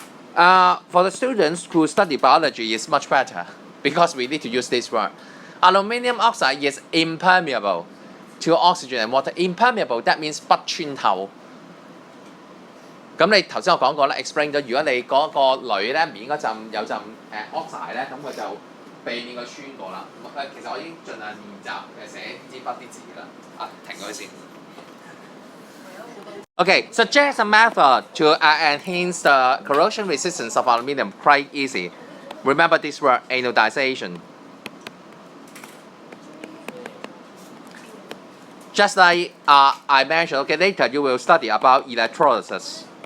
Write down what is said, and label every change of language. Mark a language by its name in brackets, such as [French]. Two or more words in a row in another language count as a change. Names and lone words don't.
[English] For the students who study biology, it's much better because we need to use this word. Aluminium oxide is impermeable to oxygen and water. Impermeable that means [Cantonese] 不穿透。咁你頭先我講過啦 ，explain 咗，如果你嗰個鋁咧面嗰陣有陣oxide 咧，咁佢就避免佢穿過啦。其實我已經盡量練習寫支筆啲字啦。停佢先。 [English] Okay, suggest a method to enhance the corrosion resistance of aluminium. Quite easy. Remember this word, anodization. Just like I mentioned, okay, later you will study about electrolysis.